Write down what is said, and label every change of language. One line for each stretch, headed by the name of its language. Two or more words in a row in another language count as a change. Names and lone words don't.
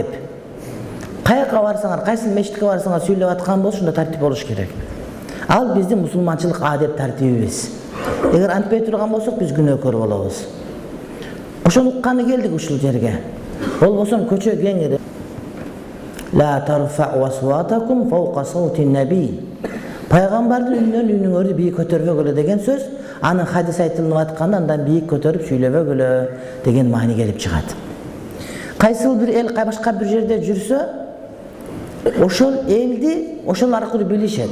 Kyrgyz: Каяка барсаңар, кайсы мечитке барсаңар сүйлөп аткан болсо, ошондо тартип болуш керек. Ал биздин мусулманчылык адеп тартибибиз. Эгер антпай турган болсок, биз күнөөкөр болобуз. Ошону укканы келдик ушул жерге. Болбосо көчө кеңири.
Arabic: لا ترفعوا أصواتكم فوق صوت النبي.
Kyrgyz: Пайгамбардын үнүнөн үнүңөрдү бийик көтөрбөгүлө деген сөз, анын хадис айтылып атканда андан бийик көтөрүп сүйлөбөгүлө деген маани келип чыгат. Кайсыл бир эл башка бир жерде жүрсө, ошол элди ошол аркылуу билишет.